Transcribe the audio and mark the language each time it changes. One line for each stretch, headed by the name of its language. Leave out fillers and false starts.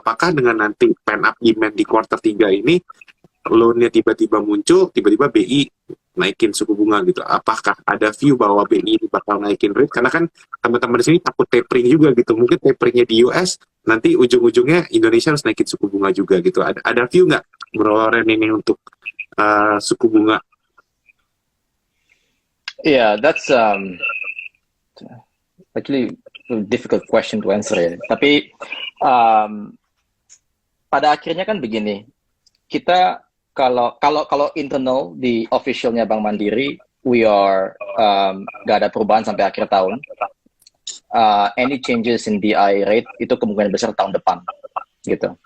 Indonesian: Apakah dengan nanti pen up demand di kuartal 3 ini loan-nya tiba-tiba muncul, tiba-tiba BI naikin suku bunga gitu? Apakah ada view bahwa BI ini bakal naikin rate? Karena kan teman-teman di sini takut tapering juga gitu. Mungkin taperingnya di US, nanti ujung-ujungnya Indonesia harus naikin suku bunga juga gitu. Ada view nggak, Bro Lauren, ini untuk suku bunga?
English: Yeah, that's actually a difficult question to answer ya.
Indonesian: Tapi pada akhirnya kan begini, kita kalau internal di officialnya Bank Mandiri,
English: we are
Indonesian: gak ada perubahan sampai akhir tahun.
English: Any changes in DI rate
Indonesian: itu kemungkinan besar tahun depan, gitu.